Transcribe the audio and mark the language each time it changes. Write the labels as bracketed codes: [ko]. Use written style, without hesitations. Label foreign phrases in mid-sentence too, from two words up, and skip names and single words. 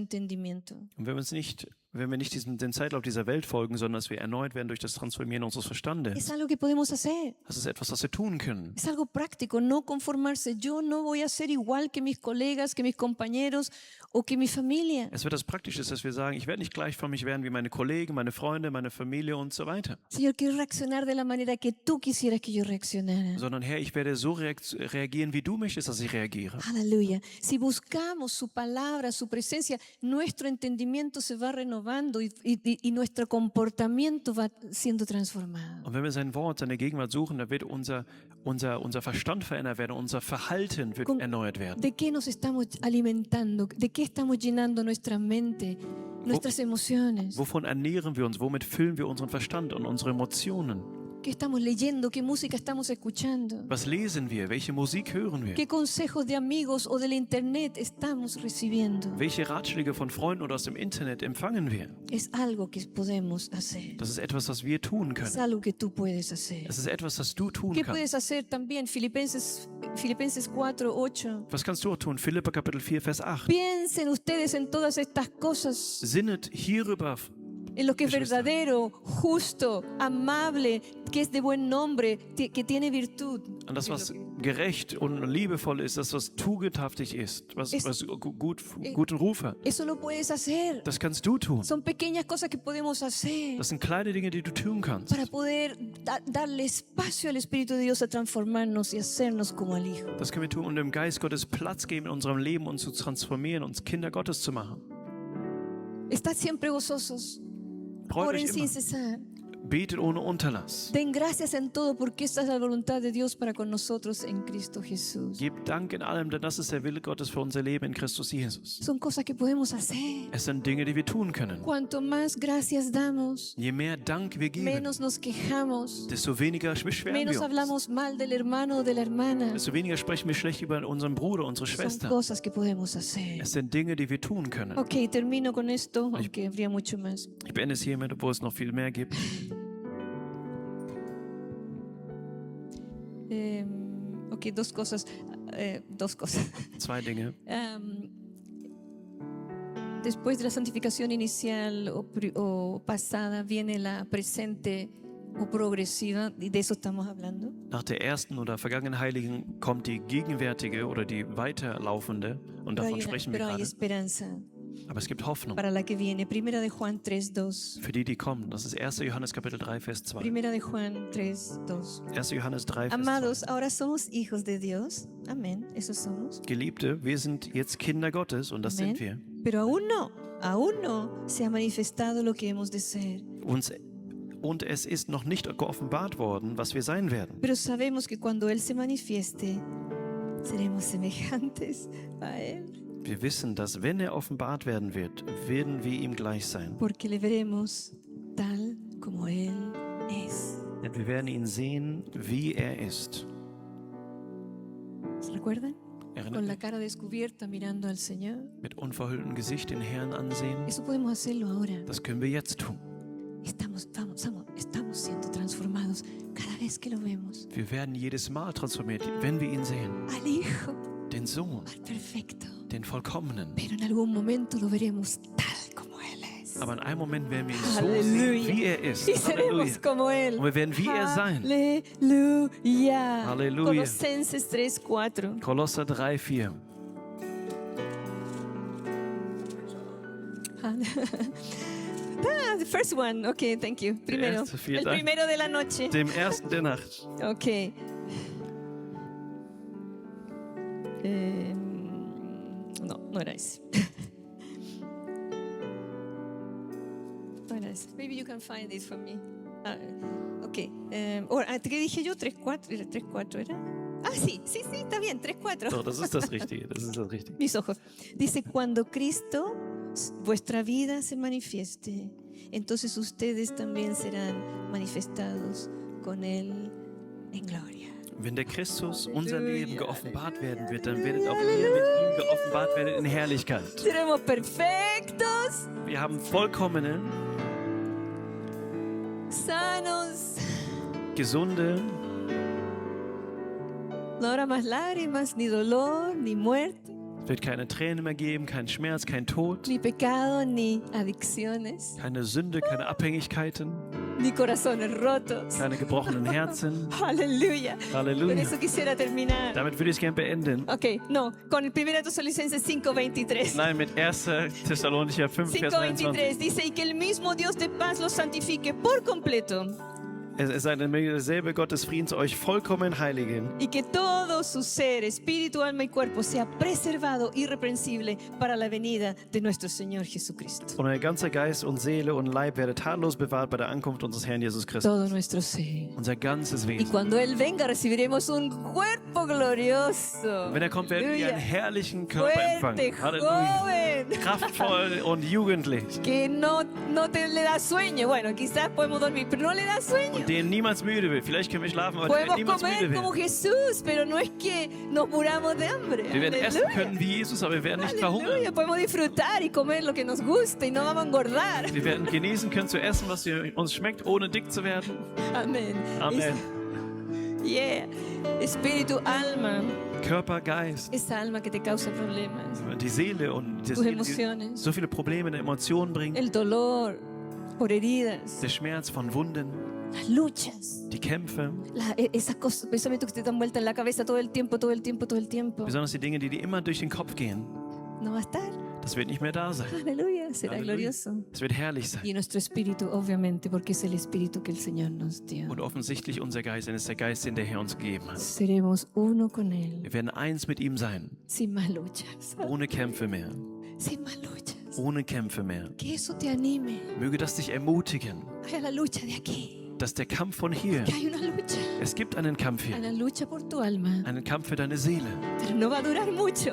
[de] und wenn wir uns nicht wenn wir nicht dem Zeitlauf dieser Welt folgen, sondern dass wir erneuert werden durch das Transformieren unseres Verstandes. [es] Es algo que podemos hacer. [de] Das ist etwas, was wir tun können. [es] Es algo práctico, no conformarse. Yo no voy a ser igual que mis colegas, que mis compañeros o que mi familia. [de] Es wird das Praktische, dass wir sagen, ich werde nicht gleichförmig werden wie meine Kollegen, meine Freunde, meine Familie und so weiter. [es] Señor, quiero reaccionar de la manera que tú quisieras que yo reaccionara. Sondern Herr, ich werde so reagieren, wie du möchtest, dass ich reagiere. Aleluya. Si buscamos su palabra, su presencia, nuestro entendimiento se va renovando y nuestro comportamiento va siendo transformado. [de] Und wenn wir sein Wort, seine Gegenwart suchen, dann wird unser Verstand verändert werden, unser Verhalten wird erneuert werden. [es] ¿De qué nos estamos alimentando? ¿De qué estamos llenando nuestra mente, nuestras emociones? [de] Wovon ernähren wir uns? Womit füllen wir unseren Verstand und unsere Emotionen? [es] ¿Qué estamos leyendo? ¿Qué música estamos escuchando? [de] Was lesen wir? Welche Musik hören wir? [es] ¿Qué consejos de amigos o del internet estamos recibiendo? [de] Welche Ratschläge von Freunden oder aus dem Internet empfangen wir? [es] Es algo que podemos hacer. [de] Das ist etwas, was wir tun [es] Es [de] können. [es] algo que tú puedes hacer. [de] Das ist etwas, das du tun [es] ¿Qué [de] kannst. [es] puedes hacer también? Filipenses 4:8. [de] Was kannst du auch tun? Philipper Kapitel 4, Vers 8. [es] Piensen ustedes en todas estas cosas, [de] Sinnet hierüber, [es] en lo que es [de] Geschwister. [es] verdadero, justo, amable, que es de buen nombre, que tiene virtud. [de] an das, was gerecht und liebevoll ist, das, was tugendhaftig ist, was guten Ruf hat. [es] Eso lo puedes hacer. [de] Das kannst du tun. [es] Son pequeñas cosas que podemos hacer [de] Das sind kleine Dinge, die du tun kannst, [es] para poder darle espacio al Espíritu de Dios a transformarnos y hacernos como el Hijo. [de] Das können wir tun, um dem Geist Gottes Platz geben in unserem Leben, uns zu transformieren, uns Kinder Gottes zu machen. [es] Estad siempre gozosos. [de] Freut [es] Oren [de] euch [es] sin [de] immer. [es] cesar. [de] Betet ohne Unterlass. [es] Den gracias en todo porque esta es la voluntad de Dios para con nosotros en Cristo Jesús. [de] Gebt Dank in allem, denn das ist der Wille Gottes für unser Leben in Christus Jesus. [es] Son cosas que podemos hacer. [de] Es sind Dinge, die wir tun können. [es] Cuanto más gracias damos, [de] Je mehr Dank wir geben, [es] menos nos quejamos, [de] desto weniger beschweren [es] menos [de] wir uns. [es] hablamos mal del hermano o de la hermana. [de] Desto weniger sprechen wir schlecht über unseren Bruder, unsere [es] Son [de] Schwester. [es] cosas que podemos hacer. [de] Es sind Dinge, die wir tun können. [es] Ok, termino con esto, aunque habría mucho más. [de] Ich beende es hiermit, obwohl es noch viel mehr gibt. [es] Ok, dos cosas. Dos cosas. [de] Zwei Dinge. [es] Después de la santificación inicial o pasada viene la presente o progresiva, y de eso estamos hablando. [de] Nach der ersten oder vergangenen Heiligen kommt die gegenwärtige oder die weiterlaufende und davon sprechen wir [es] Pero hay [de] gerade. [es] esperanza [de] Aber es gibt Hoffnung [es] para la que viene. Primera de Juan 3:2. [de] für die, die kommen. Das ist 1. Johannes Kapitel 3, Vers 2. [es] Primera de Juan 3:2. [de] 1. Johannes 3, Vers 2. [es] Amados, ahora somos hijos de Dios. Amén. Eso somos. [de] Geliebte, wir sind jetzt Kinder Gottes und das sind wir. [es] Amén. Pero aún no se ha manifestado lo que hemos de ser. [de] Und es ist noch nicht geoffenbart worden, was wir sein werden. [es] Pero sabemos que cuando Él se manifieste, seremos semejantes a Él. [de] Wir wissen, dass wenn er offenbart werden wird, werden wir ihm gleich sein. [es] Porque le veremos tal como Él es. [de] Denn wir werden ihn sehen, wie er ist. [es] ¿Se recuerdan? [de] Erinnert [es] Con la [de] euch? [es] cara descubierta mirando al Señor. [de] Mit unverhülltem Gesicht den Herrn ansehen. [es] Eso podemos hacerlo ahora. [de] Das können wir jetzt tun. [es] Estamos siendo transformados cada vez que lo vemos. [de] Wir werden jedes Mal transformiert, wenn wir ihn sehen. [es] Al Hijo, [de] Den Sohn, [es] al perfecto. [de] den Vollkommenen. [es] Pero en algún momento lo veremos tal como Él es. [de] Aber in einem Moment werden wir ihn so Halleluja. sehen, wie er ist. [es] Y seremos [de] Halleluja. [es] como Él. [de] Und wir werden wie er sein. [es] Aleluya. [de] Halleluja. [es] Colosenses 3:4. [de] Kolosser 3, 4. [en] The first one. Okay, thank you. [es] Primero. [de] erste, vielen [es] El [de] Dank. [es] primero de la noche. [de] Dem ersten der Nacht. [es] Okay. No era ese. No era ese. [en] Maybe you can find it for me. [es] Okay. ¿Qué dije yo? 3:4. ¿Era 3:4? ¿Era? Ah, sí, está bien. 3:4. [de] Doch, das ist das Richtige. Das ist das Richtige. [es] Mis ojos. Dice, cuando Cristo, vuestra vida se manifieste, entonces ustedes también serán manifestados con Él en gloria. [de] Wenn der Christus unser Leben geoffenbart werden wird, dann werdet auch ihr mit ihm geoffenbart werden in Herrlichkeit. [es] Seremos perfectos, [de] Wir haben vollkommene, [es] sanos, [de] gesunde, [es] no habrá más lágrimas, ni dolor, ni muerte. [de] Es wird keine Tränen mehr geben, kein Schmerz, kein Tod, [es] ni pecado, ni adicciones, [de] keine Sünde, keine Abhängigkeiten, [es] ni corazones rotos. [de] keine gebrochenen Herzen. [es] Aleluya. Con [de] Halleluja. [es] eso quisiera terminar. [de] Damit würde ich es gerne beenden. [es] Ok, no, con el 1 Tesalonicenses 5:23. [de] Nein, mit 1. Thessalonicher 5, Vers 23. [es] 5:23 dice, y que el mismo Dios de paz los santifique por completo, [de] Es sei derselbe Gott des Friedens euch vollkommen heiligen [es] y que todo su ser, espíritu, alma y cuerpo sea preservado irreprensible para la venida de nuestro Señor Jesucristo. [de] und euer ganzer Geist und Seele und Leib werde tadellos bewahrt bei der Ankunft unseres Herrn Jesus Christus. [es] Todo nuestro ser. [de] Unser ganzes [es] Y [de] Wesen. [es] cuando Él venga recibiremos un cuerpo glorioso. [de] Wenn er kommt, werden wir einen [es] Aleluya. [de] herrlichen Körper [es] Fuerte, [de] empfangen. Halleluja. [es] joven, [de] Kraftvoll und jugendlich. [es] que no te le da sueño. Bueno, quizás podemos dormir, pero no le da sueño. [de] Den niemals müde wird. Vielleicht können wir schlafen, aber der wird [es] Podemos [de] niemals müde [es] comer como [de] werden. [es] Jesús, pero no es que nos muramos de hambre. [de] Wir werden essen [es] Aleluya. [de] können wie Jesus, aber wir werden nicht verhungern. [es] Aleluya, podemos disfrutar y comer lo que nos gusta y no vamos a engordar. [de] Wir werden genießen können zu essen, was uns schmeckt, ohne dick zu werden. [es] Amén. [de] Amen. [es] Yeah. Espíritu, alma, [de] Körper, Geist, [es] esa alma que te causa problemas, [de] die Seele und die [es] tus emociones, [de] so viele Probleme in den Emotionen bringen. [es] el dolor por heridas, [de] Der Schmerz von Wunden, [es] las luchas, [de] die Kämpfe, [es] esas cosas, pensamientos que te dan vuelta en la cabeza todo el tiempo, todo el tiempo, todo el tiempo. [de] besonders die Dinge, die dir immer durch den Kopf gehen. [es] No va a estar. [de] Das wird nicht mehr da sein. [es] Aleluya, será [de] Halleluja. [es] glorioso. [de] Es wird herrlich sein. [es] Y nuestro espíritu, obviamente, porque es el espíritu que el Señor nos dio. [de] Und offensichtlich unser Geist, denn es ist der Geist, den der Herr uns gegeben hat. [es] Seremos uno con Él, [de] Wir werden eins mit ihm sein, [es] sin más luchas, [de] ohne Kämpfe mehr. [es] sin más luchas. [de] Ohne Kämpfe mehr. [es] Que eso te anime [de] Möge das dich ermutigen, [es] a la lucha de aquí. [de] dass der Kampf von hier, [es] Que hay una lucha, [de] es gibt einen Kampf hier, [es] una lucha por tu alma, [de] einen Kampf für deine Seele, [es] pero no va a durar mucho.